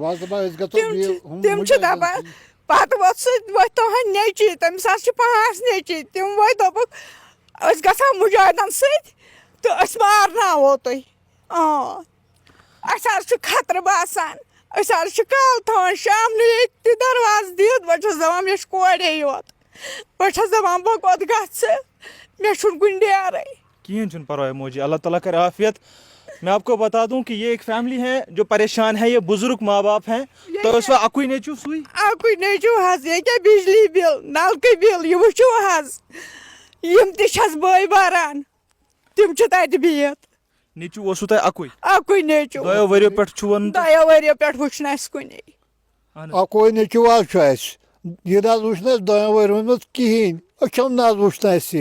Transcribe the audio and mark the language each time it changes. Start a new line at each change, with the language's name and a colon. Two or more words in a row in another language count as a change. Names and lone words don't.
Kashmiri: تِم چھِ دپان پتہٕ ووت سُہ ؤتھۍ تُہنٛدۍ نیٚچی تٔمِس حظ چھِ 5 نیٚچی تِم وٲتۍ دوٚپُکھ أسۍ گژھو مُجاہدن سۭتۍ تہٕ أسۍ مارناوو تُہۍ. اَسہِ حظ چھُ خطرٕ باسان أسۍ حظ چھِ کالہٕ تھاوان شامنہٕ ییٚتہِ تہِ دروازٕ دِتھ بہٕ چھس دپان مےٚ چھِ کورے یوت بہٕ چھس دپان بہٕ کوٚت گژھٕ مےٚ چھُنہٕ کُنہِ ڈیرے. کہین چھُنہٕ پرواے موجی, اللہ تعالیٰ کرے عافیت.
Urdu: میں آپ کو بتا دوں کہ یہ ایک فیملی ہے جو پریشان ہے, یہ بزرگ ماں باپ ہیں. تو اس وقت
Kashmiri: اکوے نیچو سُے اکوے نیٚچوٗ حظ ییٚکیٛاہ بجلی بِل نلکہٕ بِل یہِ وٕچھِو حظ یِم تہِ چھس بٲے بھران تِم چھِ تتہِ بِہِتھ. نیچو اوسوٕ تۄہہِ اکوے؟ اکوے نیٚچوٗ. 2 ؤرِیو پٮ۪ٹھ چھُ وَنُن. 2 ؤرِیو پٮ۪ٹھ وٕچھ نہٕ اَسہِ کُنے. اکوے نیٚچوٗ حظ چھُ اَسہِ یہِ نہ حظ وٕچھ نہٕ اَسہِ 2 ؤرۍیَن منٛز کِہیٖنۍ أچھو نہ حظ وٕچھ نہٕ اَسہِ یہِ.